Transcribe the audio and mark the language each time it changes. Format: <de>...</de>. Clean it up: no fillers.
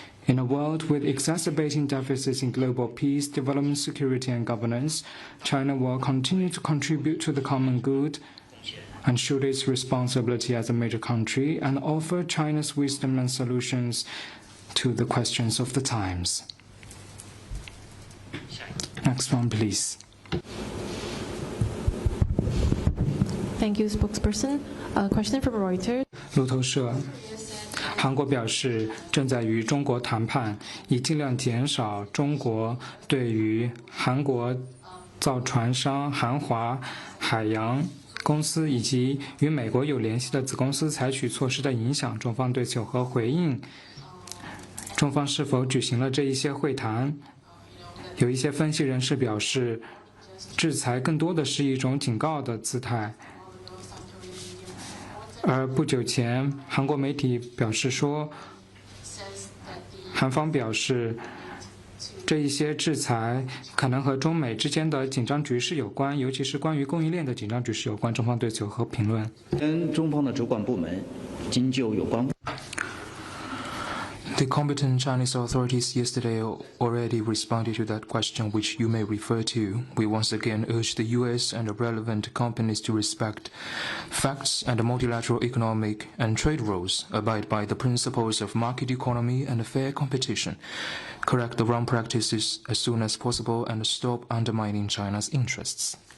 <en>In a world with exacerbating deficits in global peace, development, security, and governance, China will continue to contribute to the common good and shoulder its responsibility as a major country and offer China's wisdom and solutions to the questions of the times. Next one, please. Thank you, spokesperson. A question from Reuters.</en> <zh>路透社，韩国表示正在与中国谈判，以尽量减少中国对于韩国造船商韩华海洋公司以及与美国有联系的子公司采取措施的影响。中方对此有何回应？中方是否举行了这一些会谈？有一些分析人士表示，制裁更多的是一种警告的姿态。而不久前，韩国媒体表示说，韩方表示，这一些制裁可能和中美之间的紧张局势有关，尤其是关于供应链的紧张局势有关。中方对此有何评论？跟中方的主管部门经就有关。</zh> <en>The competent Chinese authorities yesterday already responded to that question, which you may refer to. We once again urge the U.S. and relevant companies to respect facts and multilateral economic and trade rules, abide by the principles of market economy and fair competition, correct the wrong practices as soon as possible, and stop undermining China's interests.</en>